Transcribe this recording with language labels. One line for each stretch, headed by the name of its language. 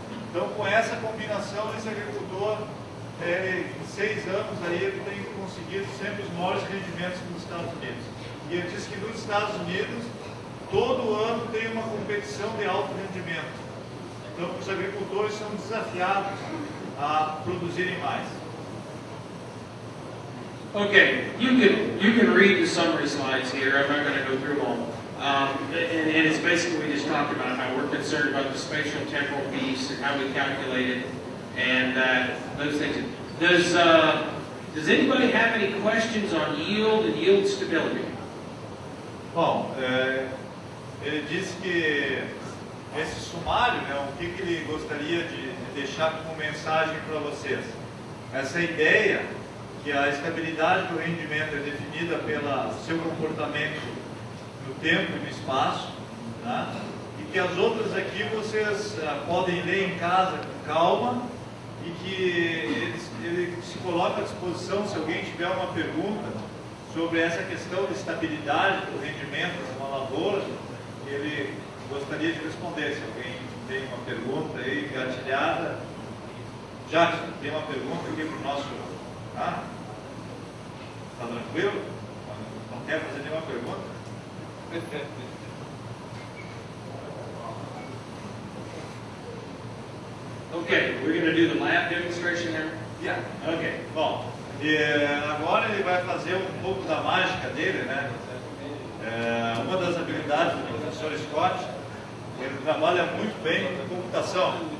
Portuguese: Então, com essa combinação, esse agricultor, em 6 anos, aí, ele tem conseguido sempre os maiores rendimentos nos Estados Unidos. E ele diz que nos Estados Unidos, todo ano tem uma competição de alto rendimento. Então, os agricultores são desafiados a produzirem mais.
English: Okay, you can read the summary slides here. I'm not going to go through them all. And it's basically we just talked about how we're concerned about the spatial temporal piece and how we calculate it and those things. Does anybody have any questions on yield and yield stability?
Portuguese: Bom, ele disse que esse sumário, né, o que ele gostaria de deixar como mensagem para vocês. Essa ideia que a estabilidade do rendimento é definida pelo seu comportamento no tempo e no espaço, né? E que as outras aqui vocês podem ler em casa com calma e que ele se coloca à disposição se alguém tiver uma pergunta sobre essa questão de estabilidade do rendimento de uma lavoura, ele gostaria de responder. Se alguém tem uma pergunta aí engatilhada. Jackson, tem uma pergunta aqui para o nosso... Tá tranquilo? Não quer fazer nenhuma pergunta?
English: Okay, we're going to do the lab demonstration now? Yeah. Okay.
Portuguese: Bom, e agora ele vai fazer um pouco da mágica dele, né? Uma das habilidades do professor Scott, ele trabalha muito bem com computação.